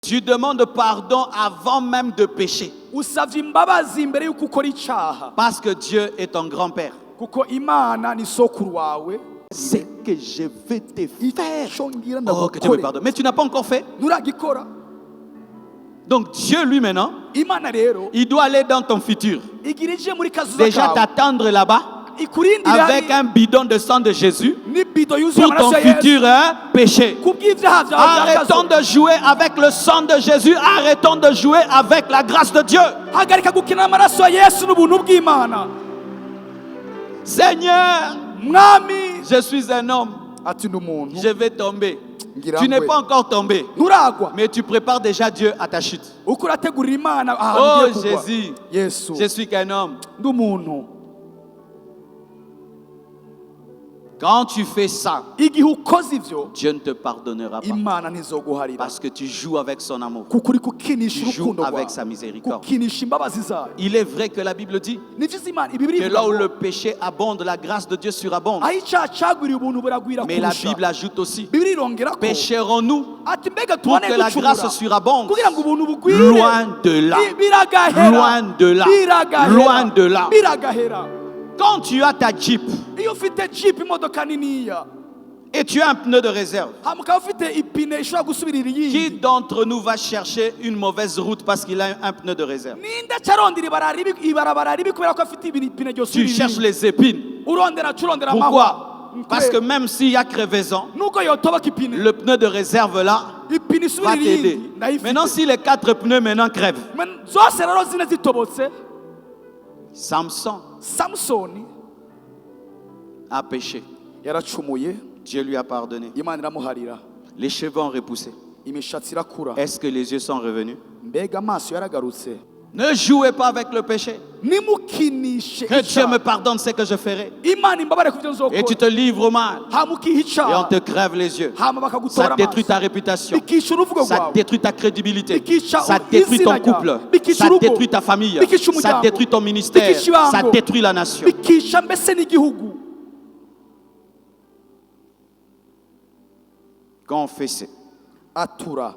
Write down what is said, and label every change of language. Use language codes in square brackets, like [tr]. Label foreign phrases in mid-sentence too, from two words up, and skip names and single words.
[fr] Tu demandes pardon avant même de pécher. [rn] usavye imbabazi imbere y'uko ukora icaha [fr] Parce que Dieu est ton grand-père. [rn] kuko Imana ni sokuru wawe. [fr] C'est que je vais te faire. [rn] Ico ngira [fr] Oh, que Dieu me pardonne. Mais tu n'as pas encore fait. [rn] nturagikora. [fr] Donc Dieu, lui, maintenant, [rn] Imana rero [fr] il doit aller dans ton futur. [rn] igira ije muri kazuza [fr] Déjà [rn] kawe [fr] t'attendre là-bas [rn] ikurindira [fr] avec un bidon de sang de Jésus [rn] n'ibido yuzuye [fr] pour ton [rn] amaraso ya Yesu [fr] futur péché. [rn] kubw'ivyaha vyawe [fr] Arrêtons [rn] vyakazo. [fr] de jouer avec le sang de Jésus. Arrêtons de jouer avec la grâce de Dieu. [rn] Hagarika gukina amaraso ya Yesu n'ubuntu bw'Imana. [fr] Seigneur, [rn] Mwami [fr] je suis un homme. [rn] ati n'umuntu [fr] Je vais tomber. [rn] ngira [fr] Tu n'es [rn] ngwe. [fr] pas encore tombé. [rn] nturagwa [fr] Mais tu prépares déjà Dieu à ta chute. [rn] uko urategurira Imana Oh ahantu ugiye kugwa. [fr] Jésus, [rn] Yesu [fr] je suis qu'un homme. [rn] n'umuntu. [fr] Quand tu fais ça, [rn] Igihe ukoze ivyo [fr] Dieu ne te pardonnera pas. [rn] Imana ntizoguharira [fr] Parce que tu joues avec son amour. [rn] kuko uri kukinisha [fr] Tu joues [rn] urukundo [fr] avec [rn] rwawe [fr] sa miséricorde. [rn] kukinisha imbabazi zayo. [fr] Il est vrai que la Bible dit [rn] Nivyo Imana ibibiri [fr] que là où le péché abonde, la grâce de Dieu surabonde. [rn] aho icaha cagwiriye ubuntu buragwira [fr] Mais la [rn] kurusha. [fr] Bible ajoute aussi, [rn] Bibiri irongera ko [fr] pécherons-nous [rn] ati mbega [fr] pour [rn] tubone [fr] que la grâce [rn] gucumura [fr] surabonde? [rn] kugira ngo ubuntu bugwire. [fr] Loin de là. [rn] Biragahera. [fr] Loin de là. [rn] Biragahera. [fr] Loin de là. [rn] Biragahera. [fr] Quand tu as ta Jeep [rn] Iyo ufite Jeep imodoka niniya [fr] et tu as un pneu de réserve, [rn] hama ukaba ufite ipine ishobora gusubirira [fr] qui [rn] iyindi, [fr] d'entre nous va chercher une mauvaise route parce qu'il a un pneu de réserve? [rn] ninde acarondera ibarabara ribi kubera ko afite ipine [fr] Tu [rn] ryosubirira [fr] cherches [rn] iyindi? [fr] les épines. [rn] Urondera amahwa. [fr] Pourquoi? Parce que même s'il y a crevaison, [rn] nuko yotoboka ipine [fr] le pneu de réserve là [rn] ipine [fr] va [rn] isubirira [fr] t'aider. [rn] iyindi ndayifite. [fr] Maintenant, si les 4 pneus maintenant crèvent, [rn] Zose rero zine zitobotse. [fr] Samson [rn] Samusoni [fr] a péché. [rn] yaracumuye, [fr] Dieu lui a pardonné. [rn] Imana iramuharira, [fr] Les cheveux ont repoussé. [rn] imishatsi irakura, [fr] Est-ce que les yeux sont revenus? [rn] mbega amaso yaragarutse. [fr] Ne jouez pas avec le péché. [rn] Nimukinishe [fr] Que Dieu me [rn] icaha. [fr] pardonne ce que je ferai. [rn] Imana imbabare kuvyo [fr] Et tu [rn] nzokora. [fr] te livres au mal. [rn] Hama ukiha [fr] Et on [rn] icaha. [fr] te crève les yeux. [rn] Hama bakagutora [fr] Ça détruit ta [rn] amaso. [fr] réputation. [rn] Bikica uruvugo [fr] Ça [rn] rwawe. [fr] détruit ta crédibilité. [rn] Bikica [fr] Ça détruit ton [rn] izina [fr] couple. [rn] ryawe. Bikica [fr] Ça [rn] urugo. [fr] détruit ta famille. [rn] Bikica [fr] Ça [rn] umuryango. [fr] détruit ton ministère. [rn] Bikica ibango. [fr] Ça détruit la nation. [rn] Bikica mbese n'igihugu. [fr] Quand on fait ça, [rn] Atura